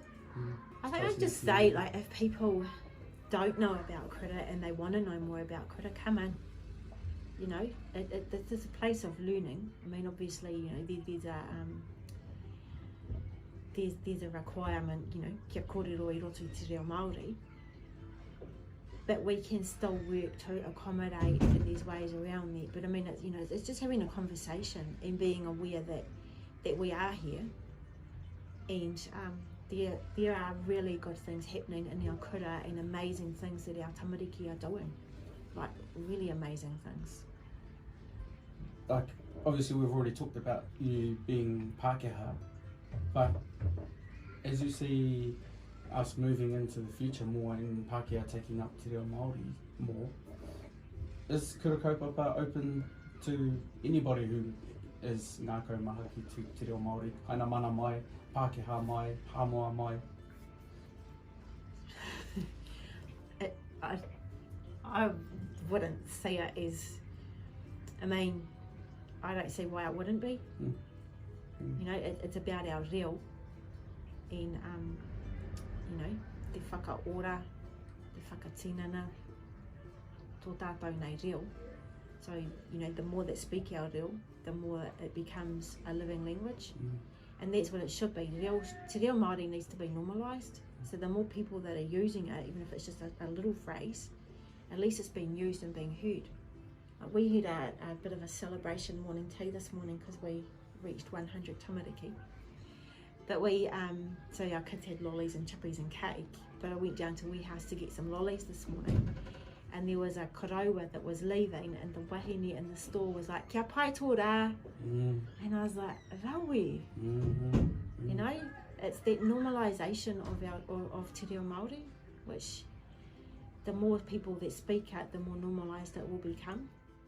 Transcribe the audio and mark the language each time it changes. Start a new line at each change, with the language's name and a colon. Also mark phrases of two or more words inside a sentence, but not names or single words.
English: I think I'd just say, like, if people don't know about Kura and they want to know more about Kura, come in. You know, it's a place of learning. I mean, obviously, you know, there's a requirement, you know,
Māori: kia kōrero I roto te reo Māori,
English: but we can still work to accommodate in these ways around that. But I mean, it's, you know, it's just having a conversation and being aware that we are here, and there are really good things happening in our Kura and amazing things that our tamariki are doing, like really amazing things. Like, obviously we've already talked about you being Pākehā, but as you see us moving into the future more and Pākehā taking up
Māori: te reo Māori
English: more, is Kura Kaupapa open to anybody who is
Māori: ngākau maha ki te reo Māori, haina mana mai, Pākehā mai, Hamoa mai?
English: I wouldn't see it as, I mean, I don't see why it wouldn't be. You know, it's about our reo and, you know,
Māori: te whakaora, te whakatinana, tō tātou nei reo.
English: So, you know, the more that speak our reo, the more it becomes a living language. And that's what it should be.
Māori: Te reo Māori
English: needs to be normalised. So the more people that are using it, even if it's just a little phrase, at least it's being used and being heard. We had a bit of a celebration morning tea this morning because we reached 100 tamariki. But so our kids had lollies and chippies and cake, but I went down to Warehouse to get some lollies this morning, and there was a koroua that was leaving, and the wahine in the store was like,
Māori: kia pai tō rā.
English: And I was like, rawe. You know, it's that normalisation of
Māori: te reo Māori,
English: which the more people that speak it, the more normalised it will become.